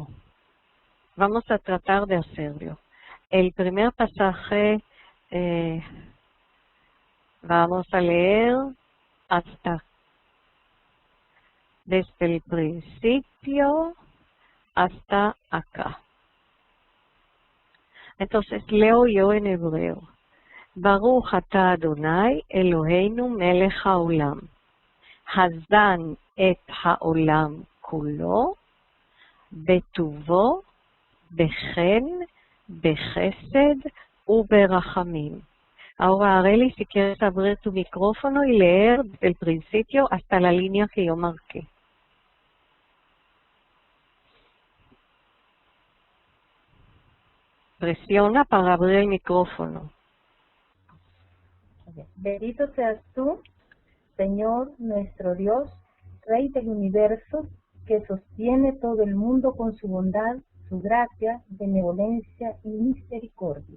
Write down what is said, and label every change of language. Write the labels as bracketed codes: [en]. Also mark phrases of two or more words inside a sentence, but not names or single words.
[es] Vamos a tratar de hacerlo. El primer pasaje vamos a leer hasta desde el principio hasta acá. Entonces leo yo en hebreo. [he] ברוך אתה אדוני אלהינו מלך העולם הזן את העולם כולו בטובו, בחן, בחסד וברחמים. [es] Ahora, Areli, si quieres abrir tu micrófono y leer del principio hasta la línea que yo marqué. Presiona para abrir el micrófono. Bendito seas tú, Señor nuestro Dios, Rey del universo, que sostiene todo el mundo con su bondad, su gracia, benevolencia y misericordia.